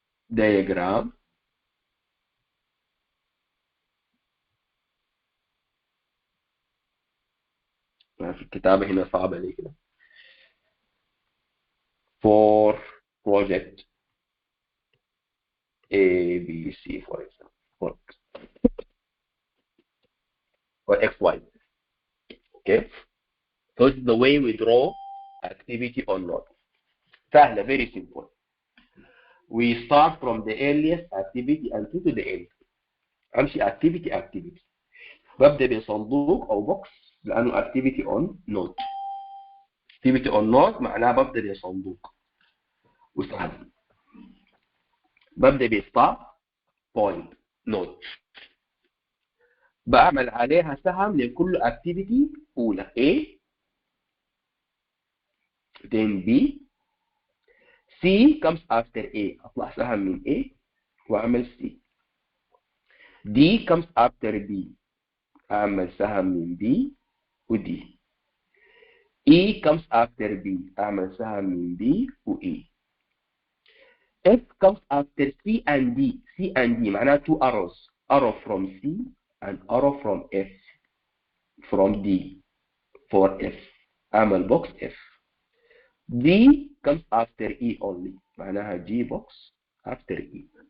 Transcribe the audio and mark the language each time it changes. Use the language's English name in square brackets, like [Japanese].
[English] diagram [Arabic] في الكتابة هنا صعبة لي كده [English] for project A, B, C, for example, for XY. Okay, so it's the way we draw activity or not. [Arabic] سهلة, [English] very simple. We start from the earliest activity until to the end. [Arabic] أمشي [English] activity. [Arabic] ببدأ بصندوق أو بوكس لأنه activity on node. activity on node معناها ببدأ بصندوق وسهل. ببدأ بstart point node. بعمل عليها سهم لكل activity أولى [English] A then B C comes after A. [Arabic] أطلع سهم من A وأعمل C. [English] D comes after B. [Arabic] أعمل سهم من B و D. [English] E comes after B. [Arabic] أعمل سهم من B و E. [English] F comes after C and D. C and D [Arabic] معناها [English] two arrows. Arrow from C and arrow from F. From D for F. [Arabic] أعمل [English] box F. D comes after E only. [Arabic] معناها [English] G box after E.